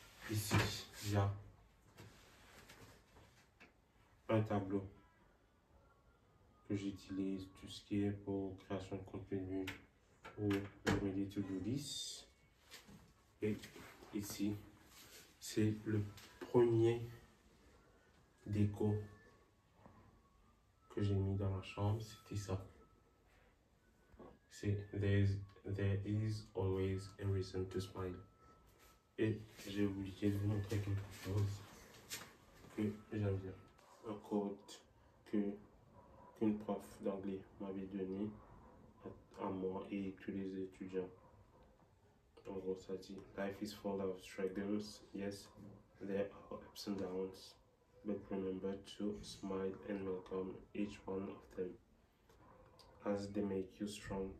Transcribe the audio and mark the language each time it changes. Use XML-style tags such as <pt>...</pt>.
<fr>Ici, il y a un tableau que j'utilise tout ce qui est pour création de contenu ou remédier to-do list. Et ici, c'est le premier déco que j'ai mis dans la chambre, c'était ça. C'est</fr> <en>There is always a reason to smile.</en> <fr>Et j'ai oublié de vous montrer quelque chose que j'aime bien. Un quote qu'une prof d'anglais m'avait donné à moi et tous les étudiants. En gros, ça dit:</fr> <en>Life is full of struggles. Yes, there are ups and downs. But remember to smile and welcome each one of them, as they make you strong.</en>